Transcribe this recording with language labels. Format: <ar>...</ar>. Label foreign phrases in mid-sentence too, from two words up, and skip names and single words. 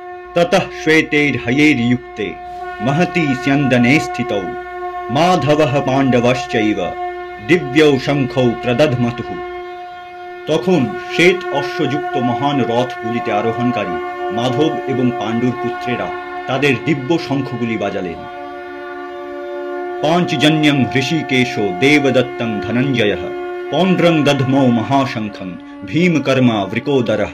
<sa>ततः श्वेतैर्हयैर्युक्ते महती स्यन्दने स्थितौ माधवः पाण्डवश्चैव दिव्यौ शंखौ प्रदध्मतुः।</sa> <bn>তখন শ্বেত অশ্বযুক্ত মহান রথগুলিতে আরোহণকারী মাধব এবং পাণ্ডুর পুত্রেরা তাদের দিব্য শঙ্খগুলি বাজালেন।</bn> <sa>পাঞ্চজন্যং হৃষিকেশো দেবদত্তং ধনঞ্জয়ঃ পৌণ্ড্রং দধ্মৌ মহাশঙ্খং ভীমকর্মা বৃকোদরঃ।</sa>